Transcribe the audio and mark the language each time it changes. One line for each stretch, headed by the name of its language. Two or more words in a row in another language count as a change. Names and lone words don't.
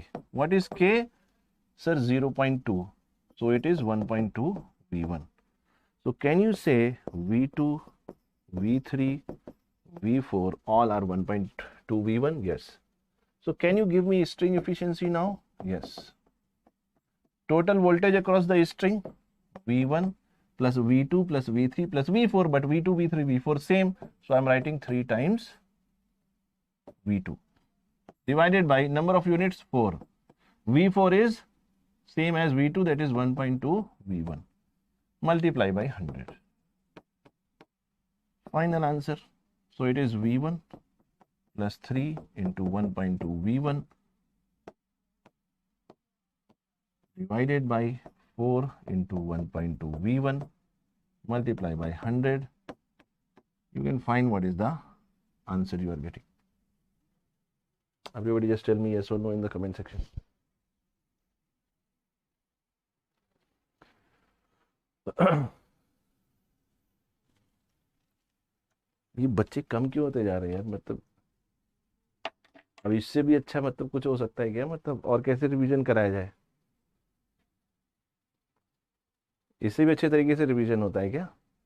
English: What is K? Sir, 0.2. So it is 1.2 V1. So can you say V2, V3, V4 all are 1.2 V1? Yes. So can you give me string efficiency now? Yes. Total voltage across the string V1 plus V2 plus V3 plus V4, but V2, V3, V4 same. So I'm writing 3 times V2 divided by number of units 4. V4 is same as V2, that is 1.2 V1. Multiply by 100. Final answer. So it is V1 plus 3 into 1.2 V1 divided by 4 into 1.2 V1 multiply by 100. You can find what is the answer you are getting. Everybody just tell me yes or no in the comment section.
Hindi: ये बच्चे कम क्यों होते जा रहे हैं यार? मतलब अब इससे भी अच्छा मतलब कुछ हो सकता है क्या? मतलब और कैसे रिवीजन कराया जाए? इससे भी अच्छे तरीके से रिवीजन होता है क्या?